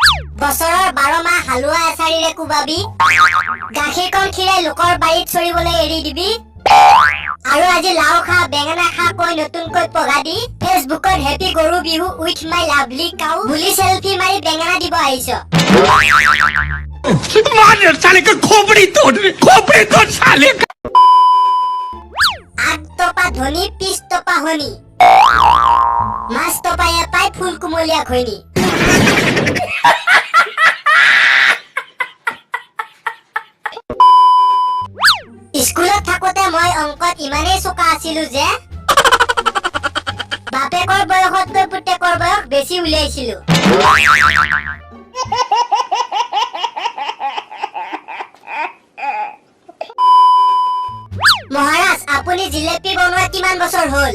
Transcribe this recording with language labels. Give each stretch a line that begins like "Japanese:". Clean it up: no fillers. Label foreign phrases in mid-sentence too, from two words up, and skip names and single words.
Assamese: বছৰৰ 12 মাহ হালুৱা এচাৰিৰে কুবাবি গাখীৰকণ খিৰাই লোকৰ বাৰীত চৰিবলৈ এৰি দিবি আৰু আজি লাও খা বেঙেনা খা কৈ নতুনকৈ পঘা দি ফেচবুকত হেপী গৰু বিহু
English: with my lovely cow
Assamese: বুলি সেলফি মাৰি বেঙেনা দিব আহিছ
Hindi: मार साले का खोपड़ी तोड़ साले का
Assamese: আগ টপা ধনী পিছ টপা হনি মাছ টপাই পাই ফুল কুমলীয়া খৈনি স্কুলত থাকোতে মই অংকত ইমানেই চোকা আছিলো যে বাপেকৰ বয়সতকৈ পুতেকৰ বয়স বেছি উলিয়াইছিলো মহাৰাজ আপুনি জিলেপি বনোৱা কিমান বছৰ হ'ল